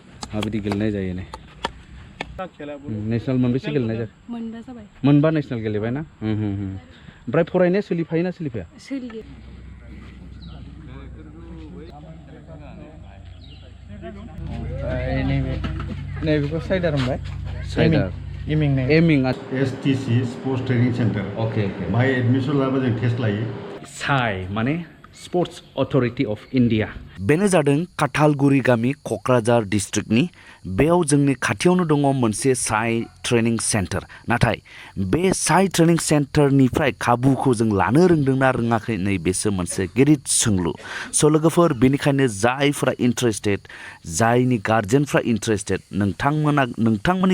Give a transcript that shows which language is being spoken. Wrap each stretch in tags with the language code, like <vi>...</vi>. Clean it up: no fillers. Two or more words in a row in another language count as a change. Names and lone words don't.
<brx>माबायदि गेलेनाय जायो नै नेशनल मोनबेसे गेलेनाय जायो मोनबा नेशनल गेलेबाय ना ओमफ्राय फरायनाया सोलिफायोना सोलिफाया सोलियो नैबेखौ साइडार होनबाय साइडार एमिं STC स्पोर्ट्स ट्रेनिंग सेंटर ओके बाहाय एडमिशन लाबा जों टेस्ट लायो साइ माने स्पोर्ट्स अथरिटी अफ इंडिया बेनो जादों काथालगुरि गामि क'क्राझार डिस्ट्रिक्टनि बेयाव जोंनि खाथियावनो दङ मोनसे साइ ट्रेनिं सेन्टार नाथाय बे साइ ट्रेनिं सेन्टारनिफ्राय खाबुखौ जों लानो रोंदोंना रोङाखै नै बेसो मोनसे गिदिर सोंलु स' लोगोफोर बेनिखायनो जायफोरा इन्टारेस्टेड जायनि गार्जेनफ्रा इन्टारेस्टेड नोंथांमोननि</brx>